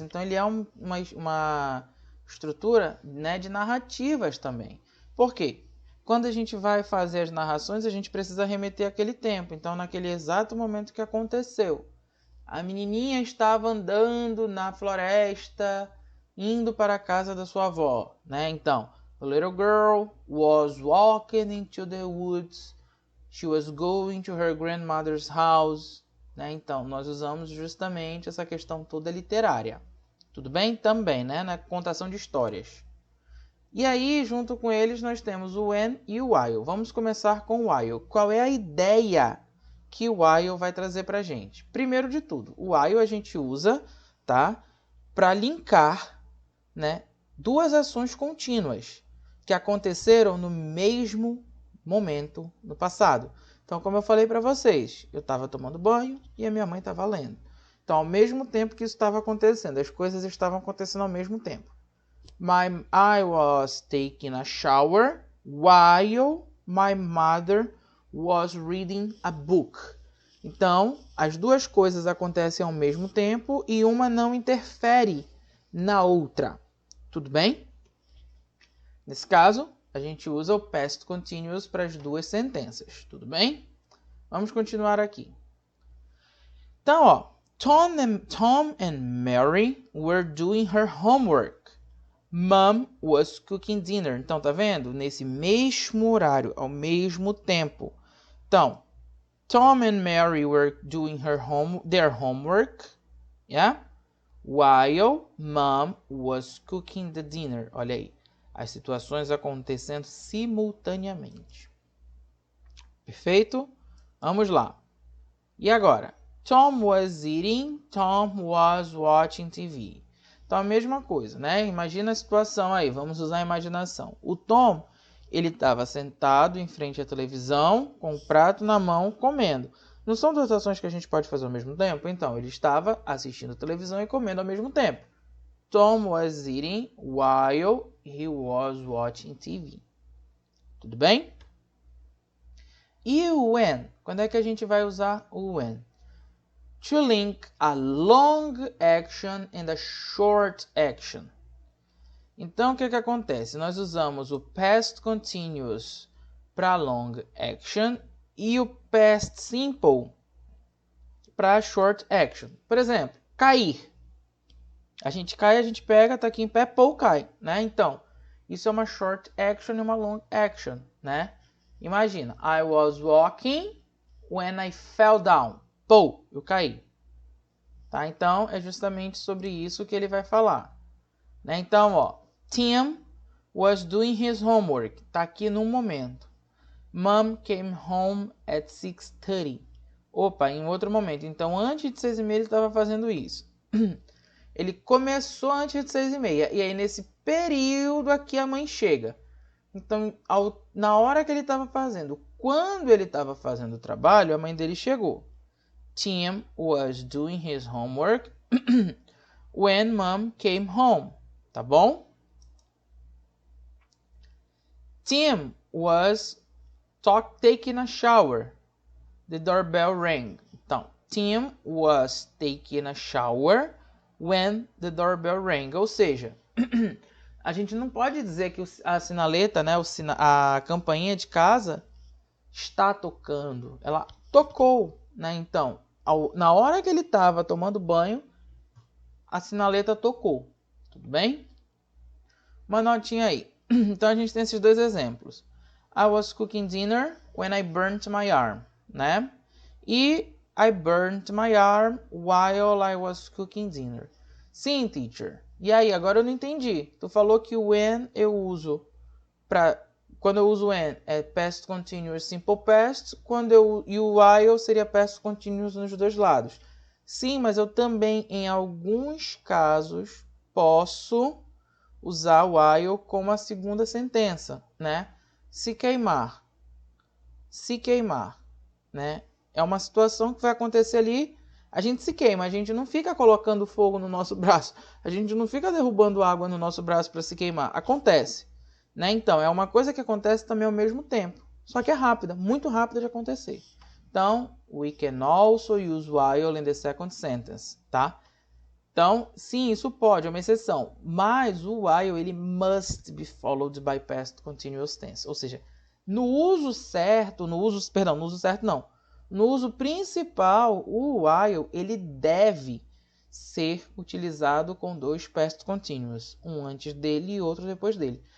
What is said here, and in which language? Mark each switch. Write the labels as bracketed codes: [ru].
[pt] Então, ele é uma estrutura, né, de narrativas também. Por quê? Quando a gente vai fazer as narrações, a gente precisa remeter àquele tempo. Então, naquele exato momento que aconteceu. A menininha estava andando na floresta, indo para a casa da sua avó, né? Então, [en] the little girl was walking into the woods. She was going to her grandmother's house. [pt] Né? Então, nós usamos justamente essa questão toda literária. Tudo bem? Também, né? Na contação de histórias. E aí, junto com eles, nós temos o when e o while. Vamos começar com o while. Qual é a ideia que o while vai trazer para a gente? Primeiro de tudo, o while a gente usa, tá, para linkar, né, duas ações contínuas que aconteceram no mesmo momento no passado. Então, como eu falei para vocês, eu estava tomando banho e a minha mãe estava lendo. Então, ao mesmo tempo que isso estava acontecendo, as coisas estavam acontecendo ao mesmo tempo. [en] I was taking a shower while my mother was reading a book. [pt] Então, as duas coisas acontecem ao mesmo tempo e uma não interfere na outra. Tudo bem? Nesse caso, a gente usa o past continuous para as duas sentenças. Tudo bem? Vamos continuar aqui. Então, ó, [en] Tom and Mary were doing her homework. Mom was cooking dinner. [pt] Então, tá vendo? Nesse mesmo horário, ao mesmo tempo. Então, [en] Tom and Mary were doing their homework, yeah? While Mom was cooking the dinner. [pt] Olha aí, as situações acontecendo simultaneamente. Perfeito? Vamos lá. E agora? [en] Tom was eating, Tom was watching TV. [pt] Então, a mesma coisa, né? Imagina a situação aí, vamos usar a imaginação. O Tom, ele estava sentado em frente à televisão, com o prato na mão, comendo. Não são duas ações que a gente pode fazer ao mesmo tempo? Então, ele estava assistindo televisão e comendo ao mesmo tempo. [en] Tom was eating while he was watching TV. [pt] Tudo bem? E o when? Quando é que a gente vai usar o when? [en] To link a long action and a short action. [pt] Então, o que acontece? Nós usamos o past continuous para long action e o past simple para short action. Por exemplo, cair. A gente cai, a gente pega, tá aqui em pé, pô, cai, né? Então, isso é uma short action e uma long action, né? Imagina, [en] I was walking when I fell down. [pt] Pô, eu caí. Tá? Então, é justamente sobre isso que ele vai falar. Né? [en] Então, ó, Tim was doing his homework. [pt] Tá aqui no momento. [en] Mom came home at 6:30. [pt] Opa, em outro momento. Então, antes de 6:30 ele estava fazendo isso. Ele começou antes de 6:30. E aí, nesse período aqui, a mãe chega. Então, na hora que ele estava fazendo, quando ele estava fazendo o trabalho, a mãe dele chegou. [en] Tim was doing his homework when mom came home. [pt] Tá bom? [en] Tim was taking a shower. The doorbell rang. [pt] Então, [en] Tim was taking a shower when the doorbell rang. [pt] Ou seja, a gente não pode dizer que a sinaleta, né, a campainha de casa está tocando. Ela tocou, né? Então, na hora que ele estava tomando banho, a sinaleta tocou. Tudo bem? Uma notinha aí. Então, a gente tem esses dois exemplos. [en] I was cooking dinner when I burnt my arm, [pt] né? E [en] I burnt my arm while I was cooking dinner. [pt] Sim, teacher. E aí, agora eu não entendi. Tu falou que o when eu uso quando eu uso when é past continuous simple past, e o while seria past continuous nos dois lados. Sim, mas eu também em alguns casos posso usar o while como a segunda sentença, né? Se queimar, né? É uma situação que vai acontecer ali, a gente se queima, a gente não fica colocando fogo no nosso braço, a gente não fica derrubando água no nosso braço para se queimar, acontece, né? Então, é uma coisa que acontece também ao mesmo tempo, só que é rápida, muito rápida de acontecer. Então, [en] we can also use while in the second sentence, [pt] tá? Então, sim, isso pode, é uma exceção, mas o while, ele [en] must be followed by past continuous tense, [pt] ou seja, no uso principal, o while, ele deve ser utilizado com dois past continuous, um antes dele e outro depois dele.